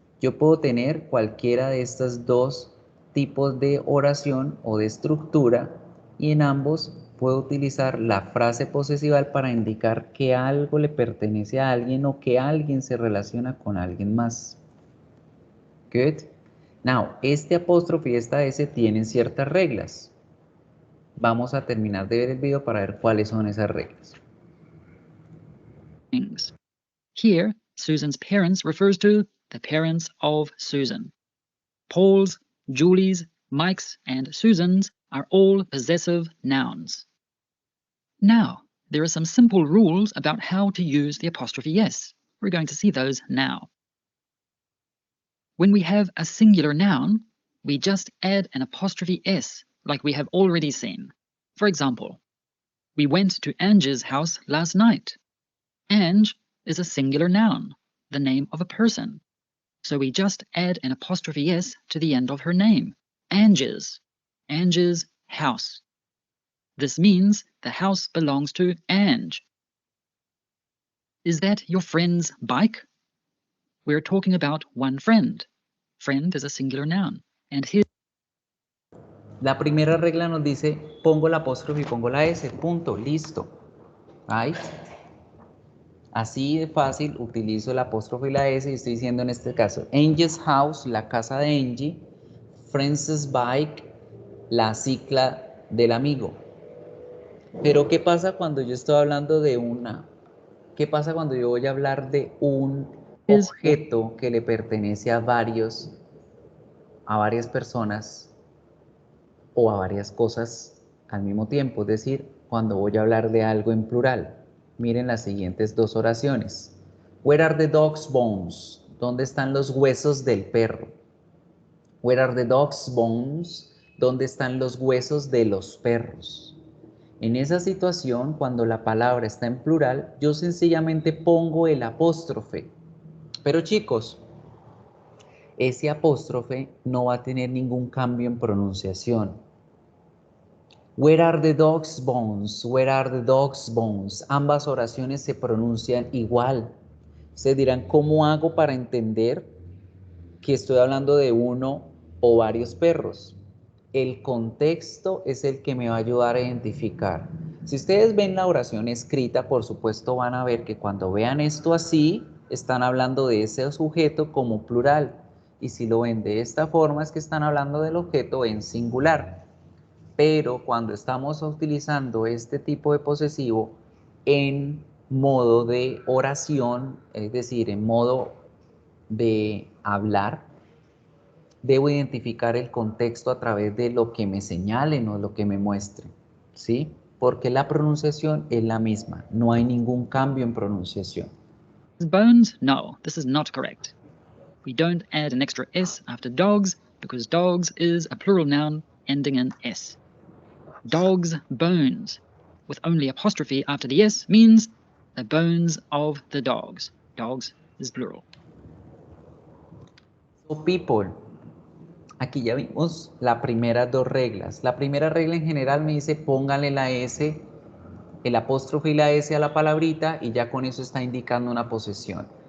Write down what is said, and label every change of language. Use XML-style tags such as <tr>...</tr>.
<es>Yo puedo tener cualquiera de estos dos tipos de oración o de estructura y en ambos puedo utilizar la frase posesival para indicar que algo le pertenece a alguien o que alguien se relaciona con alguien más.</es> <en>Good. Now,</en> <es>este apóstrofe y esta S tienen ciertas reglas. Vamos a terminar de ver el video para ver cuáles son esas reglas.</es> <en>Things. Here, Susan's parents refers to the parents of Susan. Paul's, Julie's, Mike's, and Susan's are all possessive nouns. Now, there are some simple rules about how to use the apostrophe S. We're going to see those now. When we have a singular noun, we just add an apostrophe S, like we have already seen. For example, we went to Ange's house last night. Ange is a singular noun, the name of a person. So we just add an apostrophe S to the end of her name. Ange's house. This means the house belongs to Ange. Is that your friend's bike? We're talking about one friend. Friend is a singular noun. And his.</en> <es>La primera regla nos dice, pongo la apóstrofe y pongo la S, punto, listo.</es> <en>Right?</en> <es>Así de fácil utilizo la apóstrofe y la S y estoy diciendo en este caso,</es> <en>Angie's house,</en> <es>la casa de Angie,</es> <en>Friend's bike,</en> <es>la cicla del amigo. Pero ¿qué pasa cuando yo estoy hablando de ¿qué pasa cuando yo voy a hablar de un objeto que le pertenece a varias personas o a varias cosas al mismo tiempo? Es decir, cuando voy a hablar de algo en plural. Miren las siguientes dos oraciones.</es> <en>Where are the dog's bones?</en> <es>¿Dónde están los huesos del perro?</es> <en>Where are the dog's bones?</en> <es>¿Dónde están los huesos de los perros? En esa situación, cuando la palabra está en plural, yo sencillamente pongo el apóstrofe. Pero chicos, ese apóstrofe no va a tener ningún cambio en pronunciación. Where are the dog's bones? Where are the dog's bones? Ambas oraciones se pronuncian igual. Ustedes dirán, ¿cómo hago para entender que estoy hablando de uno o varios perros? El contexto es el que me va a ayudar a identificar. Si ustedes ven la oración escrita, por supuesto van a ver que cuando vean esto así, están hablando de ese sujeto como plural. Y si lo ven de esta forma, es que están hablando del objeto en singular. Pero cuando estamos utilizando este tipo de posesivo en modo de oración, es decir, en modo de hablar, debo identificar el contexto a través de lo que me señalen o lo que me muestren, ¿sí? Porque la pronunciación es la misma, no hay ningún cambio en pronunciación.</es> <en>Bones? No, this is not correct. We don't add an extra S after dogs because dogs is a plural noun ending in S. Dog's bones, with only apostrophe after the S, means the bones of the dogs. Dogs is plural. So people,</en> <es>aquí ya vimos las primeras dos reglas. La primera regla en general me dice póngale la S, el apóstrofe y la S a la palabrita y ya con eso está indicando una posesión.</es>